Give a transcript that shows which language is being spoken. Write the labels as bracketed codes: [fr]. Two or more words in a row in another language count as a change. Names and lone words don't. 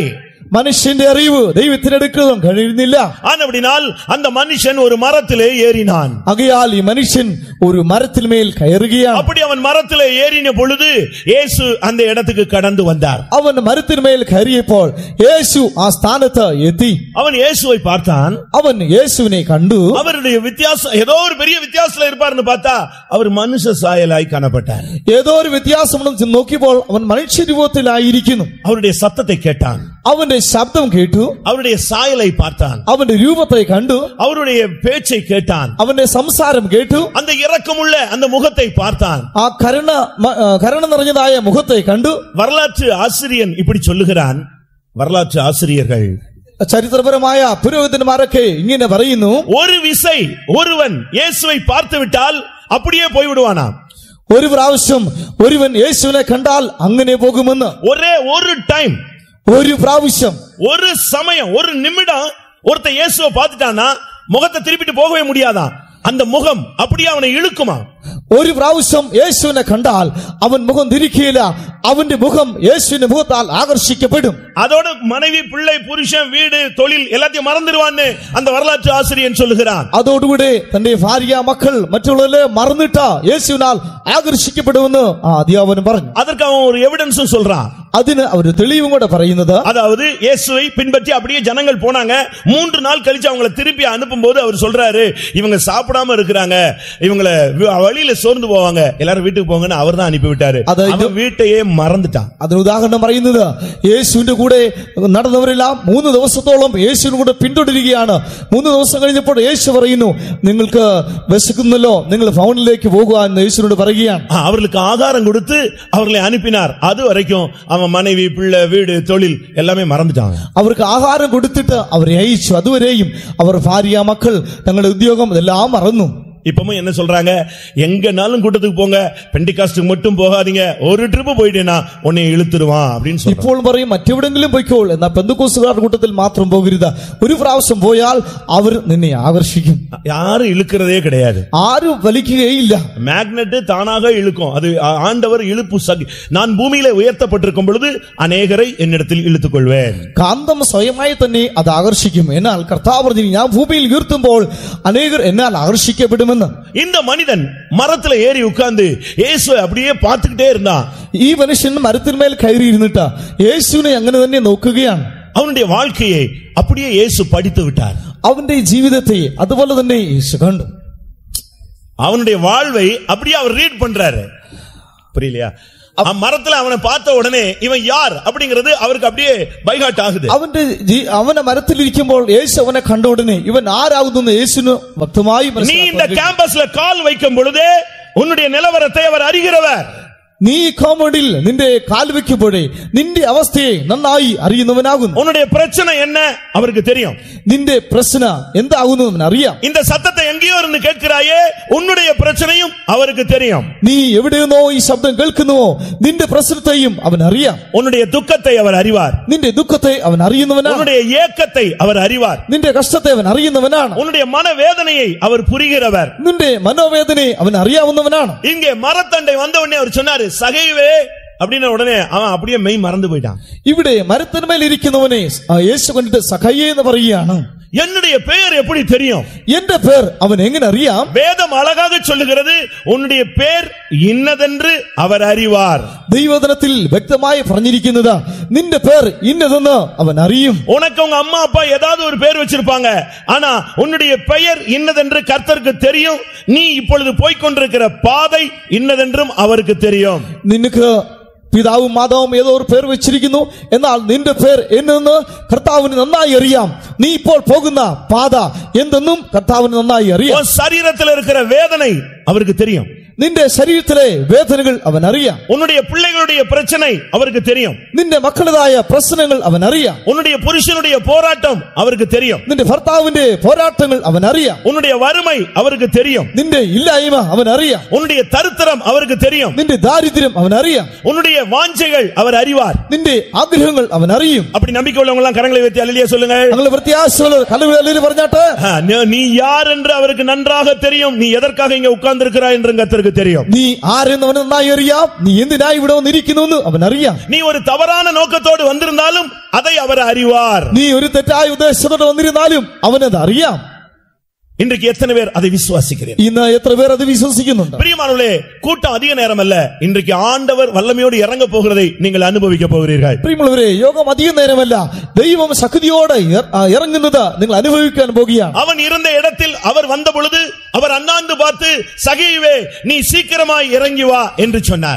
[ml] മനുഷ്യന്റെ അറിവ് ദൈവത്തിനെടുക്കാൻ കഴിയുന്നില്ല. [ta] ஆனபடினால் அந்த மனுஷன் ஒரு மரத்திலே ஏறினான். [ml] ആകയാൽ ഈ മനുഷ്യൻ ഒരു മരത്തിന്മേൽ കയറുകയാണ്. [ta] அப்படி அவன் மரத்திலே ஏறின பொழுது இயேசு அந்த இடத்துக்கு கடந்து வந்தார். [ml] അവൻ മരത്തിന്മേൽ കയറിയപ്പോൾ യേശു ആ സ്ഥാനത്ത് എത്തി. [ta] அவன் இயேசுவை பார்த்தான். [ml] അവൻ യേശുവിനെ കണ്ടു. [ta] அவருடைய வித்தியாசம் ஏதோ ஒரு பெரிய வித்தியாசத்துல இருப்பார்னு பார்த்தா அவர் மனுஷ சாயலாய் காணப்பட்டார். [ml] ഏതോ ഒരു വ്യത്യാസമുണ്ടെന്ന് നോക്കിയപ്പോൾ അവൻ മനുഷ്യരൂപത്തിലായിരിക്കുന്നു. [ta] அவருடைய சத்தத்தை கேட்டான். [ml] അവന്റെ ശബ്ദം കേട്ടു. [ta] அவருடைய சாயலை பார்த்தான். [ml] അവന്റെ രൂപത്തെ കണ്ടു. [ta] அவருடைய பேச்சை கேட்டான். [ml] അവന്റെ സംസാരം കേട്ടു. [ta] அந்த இரக்கமுள்ள அந்த முகத்தை பார்த்தான். [ml] ആ കരുണ നിറഞ്ഞതായ മുഖത്തെ കണ്ടു. [ta] வரலாற்று ஆசிரியன் இப்படி சொல்லுகிறான். வரலாற்று ஆசிரியர்கள், [ml] ചരിത്രപരമായ പുരോഹിതന്മാരൊക്കെ ഇങ്ങനെ പറയുന്നു, [ta] ஒரு விசை ஒருவன் இயேசுவை பார்த்து விட்டால் அப்படியே போய்விடுவானாம். [ml] ഒരു പ്രാവശ്യം ഒരുവൻ യേശുവിനെ കണ്ടാൽ അങ്ങനെ പോകുമെന്ന്. [ta] ஒரே ஒரு டைம், [ml] ഒരു പ്രാവശ്യം, [ta] ஒரு சமயம், ஒரு நிமிடம் ஒருத்த இயேசுவை பார்த்துட்டானா முகத்தை திருப்பிட்டு போகவே முடியாதான். அந்த முகம் அப்படியே அவனை இழுக்குமா. [ml] ഒരു പ്രാവശ്യം യേശുവിനെ കണ്ടാൽ അവൻ മുഖം തിരിക്കുകയില്ല. അവന്റെ മുഖം യേശുവിന്റെ മുഖത്താൽ ആകർഷിക്കപ്പെടും. [ta] அதோட மனைவி, பிள்ளை, புருஷன், வீடு, தொழில் எல்லாத்தையும் மறந்துடுவான்னு அந்த வரலாற்று ஆசிரியன் சொல்லுகிறான். [ml] അതോടുകൂടെ തന്റെ ഭാര്യ, മക്കൾ, മറ്റുള്ളവരെ മറന്നിട്ട് യേശുവിനാൽ ആകർഷിക്കപ്പെടുമെന്ന് ആ അധ്യാപനം പറഞ്ഞു. [ta] அதற்கு அவன் ஒரு எவிடன்ஸும் சொல்றான். [ml] അതിന് അവർ തെളിവും കൂടെ പറയുന്നത്, [ta] அதாவது இயேசுவை பின்பற்றி அப்படியே ஜனங்கள் போனாங்க. 3 நாள் கழிச்சு அவங்களை திருப்பி அனுப்பும்போது அவர் சொல்றாரு, இவங்க சாப்பிடாம இருக்கிறாங்க, இவங்களை வழியில சோர்ந்து போவாங்க, எல்லாரும் வீட்டுக்கு போங்கன்னு அவர் தான் அனுப்பி விட்டாரு. அவன் வீட்டையே மறந்துட்டான். [ml] അതിന് ഉദാഹരണം പറയുന്നത്, യേശുവിന്റെ കൂടെ നടന്നവരെല്ലാം 3 ദിവസത്തോളം യേശുവിന്റെ കൂടെ പിന്തുടരുകയാണ്. 3 ദിവസം കഴിഞ്ഞപ്പോൾ യേശു പറയുന്നു, നിങ്ങൾക്ക് വിശക്കുന്നല്ലോ, നിങ്ങൾ ഭവനിലേക്ക് പോകുക എന്ന് യേശുവിനോട് പറയുകയാണ്. [ta] அவர்களுக்கு ஆகாரம் கொடுத்து அவர்களை அனுப்பினார். அது வரைக்கும் அவன் மனைவி, பிள்ளை, வீடு, தொழில் எல்லாமே மறந்துட்டாங்க. [ml] അവർക്ക് ആഹാരം കൊടുത്തിട്ട് അവരെ അയച്ചു. അതുവരെയും അവർ ഭാര്യ, മക്കൾ, തങ്ങളുടെ ഉദ്യോഗം എല്ലാം മറന്നു. [ta] இப்பவும் என்ன சொல்றாங்க, எங்கனாலும் கூட்டத்துக்கு போங்க, பெண்டிகாஸ்டுக்கு மட்டும் போகாதீங்க, ஒரு ட்ரிப் போயிட்டேனா உன்னை இழுத்துருவான் அப்படின்னு சொல்றாங்க. [ml] ഇപ്പോൾ പറയും മറ്റെവിടെങ്കിലും പോയിക്കോൾ, എന്നാൽ പെന്തക്കോസ്തുകാരുടെ കൂട്ടത്തിൽ മാത്രം പോകരുത്. ഒരു പ്രാവശ്യം പോയാൽ അവർ നിന്നെ ആകർഷിക്കും. [ta] யாரும் இழுக்கிறதே கிடையாது, [ml] ആരും വലിക്കുകയില്ല. [ta] மேக்னெட் தானாக இழுக்கும். அது ஆண்டவர் இழுப்பு சக்தி. நான் பூமியில உயர்த்தப்பட்டிருக்கும் பொழுது அநேகரை என்னிடத்தில் இழுத்துக் கொள்வேன். [ml] കാന്തം സ്വയമായി തന്നെ അത് ആകർഷിക്കും. എന്നാൽ കർത്താവ് പറഞ്ഞു, ഞാൻ ഭൂമിയിൽ ഉയർത്തുമ്പോൾ അനേകർ എന്നാൽ ആകർഷിക്കപ്പെടുമെന്ന്. [ta] இந்த மனிதன் மரத்துல ஏறி உட்கார்ந்து இயேசுவை அப்படியே பார்த்துக்கிட்டே இருந்தான். [ml] ഈ മനുഷ്യൻ മരത്തിന്മേൽ കയറി ഇരുന്നിട്ട് യേശുവിനെ അങ്ങനെ തന്നെ നോക്കുകയാണ്. [ta] அவனுடைய வாழ்க்கையை அப்படியே இயேசு படித்து விட்டார். [ml] അവന്റെ ജീവിതത്തെ അതുപോലെ തന്നെ യേശു കണ്ടു. [ta] அவனுடைய வாழ்வை அப்படியே அவர் ரீட் பண்றாரு. புரியலையா? மரத்துல அவனை பார்த்த உடனே இவன் யார் அப்படிங்கிறது அவருக்கு அப்படியே பைகாட் ஆகுது. [ml] അവനെ മരത്തിലിരിക്കുമ്പോൾ യേശു അവനെ കണ്ട ഉടനെ ഇവൻ ആരാകുന്നു യേശുവിന് വ്യക്തമായി [ta] நீ இந்த கேம்பஸ்ல கால் வைக்கும் பொழுதே உன்னுடைய நிலவரத்தை அவர் அறிகிறவர். [ml] നീ കോമഡിൽ നിന്റെ കാൽ വെക്കുമ്പോഴേ നിന്റെ അവസ്ഥയെ നന്നായി അറിയുന്നവനാകുന്നു. [ta] உன்னுடைய பிரச்சனை என்ன அவருக்கு தெரியும். [ml] നിന്റെ പ്രശ്ന എന്താകുന്നു അറിയാം. [ta] இந்த சத்தத்தை எங்கேயோ இருந்து கேட்கிறாயே, உன்னுடைய பிரச்சனையும் அவருக்கு தெரியும். [ml] നീ എവിടെയെന്നോ ഈ ശബ്ദം കേൾക്കുന്നുവോ, നിന്റെ പ്രശ്നത്തെയും അവൻ അറിയാം. [ta] உன்னுடைய துக்கத்தை அவர் அறிவார். [ml] നിന്റെ ദുഃഖത്തെ അവൻ അറിയുന്നവനാണ്. [ta] உன்னுடைய ஏக்கத்தை அவர் அறிவார். [ml] നിന്റെ കഷ്ടത്തെ അവൻ അറിയുന്നവനാണ്. [ta] உன்னுடைய மனவேதனையை அவர் புரிகிறவர். [ml] നിന്റെ മനോവേദനയെ അവൻ അറിയാവുന്നവനാണ്. [ta] இங்கே மரத்தண்டை வந்த உடனே அவர் சொன்னாரு, சகைவே அப்படின உடனே அவன் அப்படியே மெய் மறந்து போயிட்டான். [ml] ഇവിടെ മരത്തിന്മേൽ ഇരിക്കുന്നവനെ യേശു കണ്ടിട്ട് സഖയ്യേ എന്ന് പറയുകയാണ്. [ta] என்னுடைய பெயர் எப்படி தெரியும்? [ml] എന്റെ പേർ അവൻ എങ്ങനെ അറിയാം? [ta] வேதம் அழகாக சொல்லுகிறது, உன்னுடைய பேர் இன்னதென்று அவர் அறிவார். [ml] ദൈവവചനത്തിൽ വ്യക്തമായി പറഞ്ഞിരിക്കുന്നത്, നിന്റെ പേർ ഇന്നതെന്ന് അവൻ അറിയും. [ta] உனக்கு உங்க அம்மா அப்பா ஏதாவது ஒரு பேர் வச்சிருப்பாங்க, ஆனா உன்னுடைய பெயர் இன்னதென்று கர்த்தருக்கு தெரியும். நீ இப்பொழுது போய்க்கொண்டிருக்கிற பாதை இன்னதென்றும் அவருக்கு தெரியும். [ml] നിനക്ക് പിതാവും മാതാവും ഏതോ ഒരു പേർ വെച്ചിരിക്കുന്നു, എന്നാൽ നിന്റെ പേർ എന്നെന്ന് കർത്താവിന് നന്നായി അറിയാം. നീ ഇപ്പോൾ പോകുന്ന പാത എന്തെന്നും കർത്താവിന് നന്നായി അറിയാം. [ta] ശരീരത്തിൽ இருக்கிற வேதனை அவருக்கு தெரியும். [ml] നിന്റെ ശരീരത്തിലെ വേദനകൾ അവൻ അറിയാം. [ta] உன்னுடைய பிள்ளைகளுடைய பிரச்சனை அவருக்கு தெரியும். [ml] നിന്റെ മക്കളുടേതായ പ്രശ്നങ്ങൾ അവൻ അറിയാം. [ta] உன்னுடைய புருஷனுடைய போராட்டம் அவருக்கு தெரியும். [ml] നിന്റെ ഭർത്താവിന്റെ പോരാട്ടങ്ങൾ അവൻ അറിയാം. [ta] உன்னுடைய வறுமை அவருக்கு தெரியும். [ml] നിന്റെ ഇല്ലായ്മ അവൻ അറിയാം. [ta] உன்னுடைய தரித்திரம் அவருக்கு தெரியும். [ml] നിന്റെ ദാരിദ്ര്യം അവൻ അറിയാം. [ta] உன்னுடைய வாஞ்சைகள் அவர் அறிவார். [ml] നിന്റെ ആഗ്രഹങ്ങൾ അവൻ അറിയും. [ta] அப்படி நம்பிக்கை உள்ளவங்க எல்லாம் கரங்களை உயர்த்தி அல்லேலூயா சொல்லுங்க. [ml] ഞങ്ങൾ പ്രത്യാശയുള്ള കലവിളിൽ പറഞ്ഞാട്ടെ, [ta] நீ யார் என்று அவருக்கு நன்றாக தெரியும். நீ எதற்காக இங்க உட்கார்ந்து இருக்கிறாய் என்று கர்த்தருக்கு தெரியும். [ml] നീ ആരെന്ന് അവന് നന്നായി അറിയാം. നീ എന്തിനായി ഇവിടെ വന്നിരിക്കുന്നുവെന്ന് അവൻ അറിയാം. [ta] நீ ஒரு தவறான நோக்கத்தோடு வந்திருந்தாலும் அதை அவர் அறிவார். [ml] നീ ഒരു തെറ്റായ ഉദ്ദേശത്തോടെ വന്നിരുന്നാലും അവനത് അറിയാം. [ta] இன்றைக்கு எத்தனை பேர் அதை விசுவாசிக்கிறீர்கள்? [ml] ഇന്ന് എത്ര പേർ അത് വിശ്വസിക്കുന്നുണ്ട്? [ta] பிரியமானவர்களே, கூட்டம் அதிக நேரம் அல்ல, இன்றைக்கு ஆண்டவர் வல்லமையோடு இறங்க போகிறதை நீங்கள் அனுபவிக்க போகிறீர்கள். [ml] പ്രിയമുള്ളവരെ, യോഗം അധികം നേരമല്ല, ദൈവം ശക്തിയോടെ ഇറങ്ങുന്നത് നിങ്ങൾ അനുഭവിക്കാൻ പോകുകയാണ്. [ta] அவன் இருந்த இடத்தில் அவர் வந்த பொழுது அவர் அண்ணாந்து பார்த்து, சகேயுவே நீ சீக்கிரமாய் இறங்கி வா என்று சொன்னார்.